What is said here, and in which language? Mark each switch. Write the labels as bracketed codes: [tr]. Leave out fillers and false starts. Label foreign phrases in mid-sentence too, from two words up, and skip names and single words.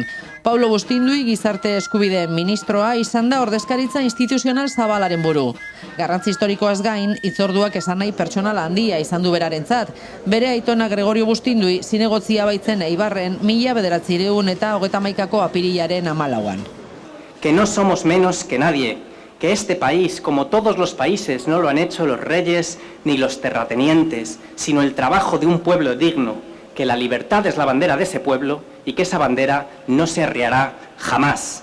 [eu] Paulo Bustindui gizarte eskubideen ministroa izan da ordezkaritza instituzional zabalaren buru. Garrantzi historikoaz gain, hitzorduak esan nahi pertsonal handia izan du berarentzat. Bere aitona Gregorio Bustindui zinegotzia baitzen Eibarren 1991 apirilaren 14. [es] Que no somos menos que nadie. Que este país, como todos los países, no lo han hecho los reyes ni los terratenientes, sino el trabajo de un pueblo digno, que la libertad es la bandera de ese pueblo y que esa bandera no se arriará jamás.